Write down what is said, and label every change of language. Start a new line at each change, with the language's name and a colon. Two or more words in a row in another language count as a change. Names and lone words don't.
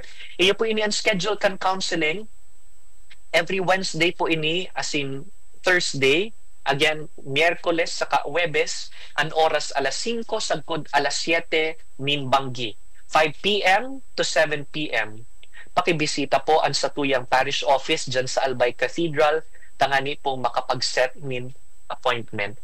Bikol: Iyo po ini ang schedule kan counseling.
English: Every Wednesday
Bikol: po ini,
English: as in Thursday, again,
Bikol: Miyerkules saka Huwebes, ang oras alas 5 sagkod alas 7 nin Banggi.
English: 5 p.m. to 7 p.m.
Bikol: Pakibisita po ang satuyang parish office dyan sa Albay Cathedral, tangani po makapag-set nin appointment.